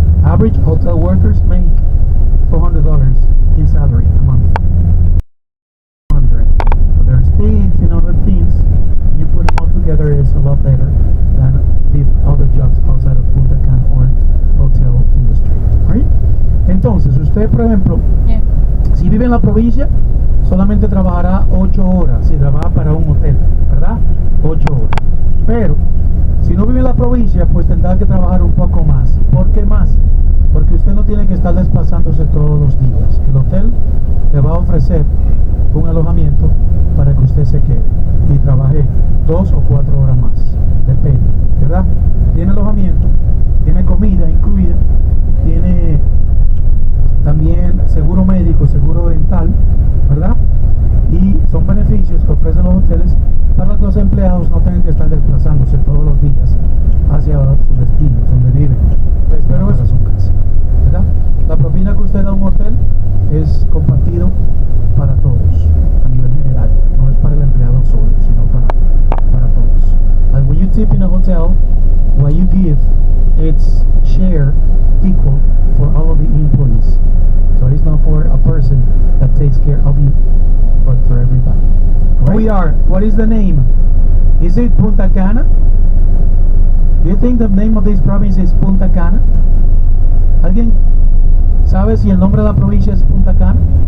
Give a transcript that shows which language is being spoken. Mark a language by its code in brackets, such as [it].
[en] Average hotel workers make $400 in salary a month. 100. So there's tips and other things. You put them all together, it's a lot better than the other jobs outside of Punta Cana or hotel industry. Right? [es] Entonces, usted, por ejemplo, si vive en la provincia, solamente trabajará 8 horas. Si trabaja para un hotel, ¿verdad? 8 horas. Pero si no vive en la provincia, pues tendrá que trabajar un poco más. ¿Por qué más? Porque usted no tiene que estar desplazándose todos los días. El hotel le va a ofrecer un alojamiento para que usted se quede y trabaje 2 o 4 horas más. Depende, ¿verdad? Tiene alojamiento, tiene comida incluida, tiene también seguro médico, seguro dental, ¿verdad? Y son beneficios que ofrecen los hoteles para que los empleados no tengan que estar desplazándose todos los días hacia sus destinos, donde viven. Pero es su casa, ¿verdad? La propina que usted da a un hotel es compartido para todos, a nivel general. No es para el empleado solo, sino para todos. [en] Like when you tip in a hotel, what you give, it's share equal for all of the employees. So it's not for a person that takes care of you, but for everybody. Right? We are. What is the name? Is it Punta Cana? Do you think the name of this province is Punta Cana? [es] ¿Alguien sabe si el nombre de la provincia es Punta Cana?